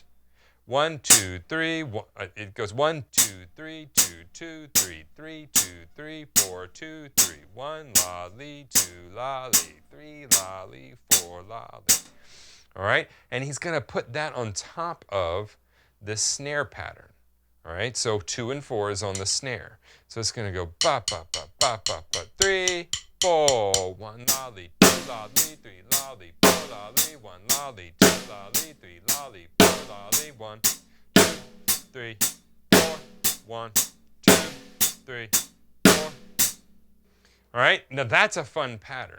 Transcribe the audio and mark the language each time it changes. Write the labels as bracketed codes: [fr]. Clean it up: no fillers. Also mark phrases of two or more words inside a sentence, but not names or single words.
[en] 1, 2, 3, 1, it goes 1, 2, 3, 2, 2, 3, 3, 2, 3, 4, 2, 3, 1 lolly, 2 lolly, 3 lolly, 4 lolly. All right, and he's going to put that on top of the snare pattern. All right, so 2 and 4 is on the snare. So it's going to go ba ba ba ba ba ba 3, 4, 1 lolly, 2 lolly, 3 lolly, 4 lolly, 1 lolly, 2 lolly, 3 lolly, 4 lolly, 1, 2, 3, 4, 1, 2, 3, 4. All right, now that's a fun pattern.